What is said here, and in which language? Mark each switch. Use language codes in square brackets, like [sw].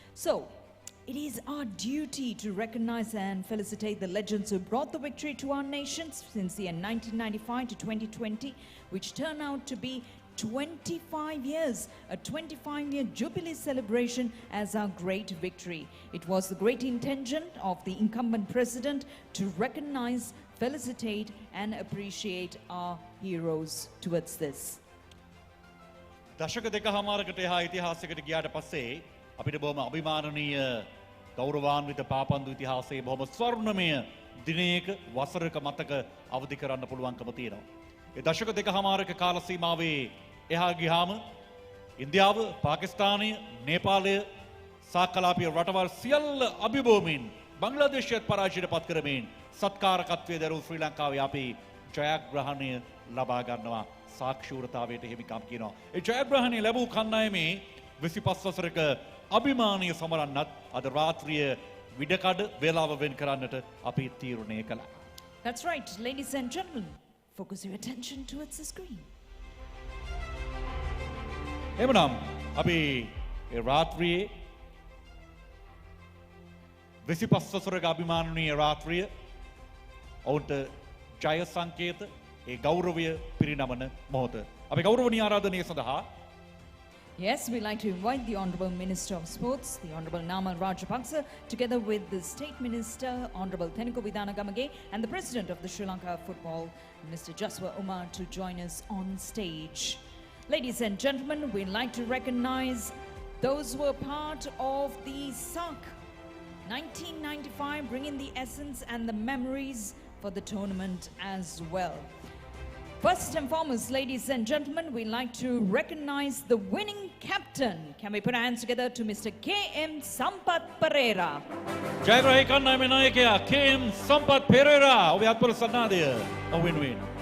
[en] So, it is our duty to recognize and felicitate the legends who brought the victory to our nations since the year 1995 to 2020, which turned out to be 25 years, a 25-year jubilee celebration as our great victory. It was the great intention of the incumbent president to recognize, felicitate and appreciate our heroes towards this. [si] දශක දෙකමාරකට එහා ඉතිහාසයකට ගියාට පස්සේ අපිට බොහොම අභිමානනීය ගෞරවාන්විත පාපන්දු ඉතිහාසයේ බොහොම ස්වර්ණමය දිනයක වසරක මතක අවදි කරන්න පුළුවන්කම තියෙනවා. ඒ දශක දෙකමාරක කාල සීමාවේ එහා ගියාම ඉන්දියාව, පාකිස්තානය, නේපාලය, සාකලාපීය රටවල් සියල්ල අභිබෝමින් බංග්ලාදේශයත් පරාජයට පත් කරමින් සත්කාරකත්වයේ දරූ ශ්‍රී ලංකාවේ අපි ජයග්‍රහණය ලබා ගන්නවා. සාක්ෂූරතාවයට හිමිකම් කියනවා. ඒ ජයග්‍රහණය ලැබූ කණ්ඩායමේ 25 වසරක අභිමානීය සමරන්නත් අද රාත්‍රිය විඩකඩ වේලාව වෙන් කරන්නට අපි තීරණය කළා. [en] That's right, ladies and gentlemen, focus your attention towards the screen. [si] එමනම් අපි ඒ රාත්‍රියේ 25 වසරක අභිමානීය රාත්‍රිය ඔවුන්ට ජය සංකේත ඒ ගෞරවය පිරිනමන මොහොත. අපි ගෞරවනීය ආරාධනය සඳහා [en] Yes, we'd like to invite the Honorable Minister of Sports, the Honorable Namal Rajapaksa, together with the State Minister, Honorable Teniko Vidanagamage, and the President of the Sri Lanka Football, Mr. Jaswar Umar, to join us on stage. Ladies and gentlemen, we'd like to recognize those who were part of the SAC 1995, bringing the essence and the memories for the tournament as well. First and foremost, ladies and gentlemen, we'd like to recognize the winning captain. Can we put our hands together to Mr. K.M. Sampath Pereira? [si] ජයග්‍රාහී කණ්ඩායමේ නායකයා KM සම්පත් පෙරේරා ඔබේ අත්පොල සන්නාදය වෙනුවෙන්.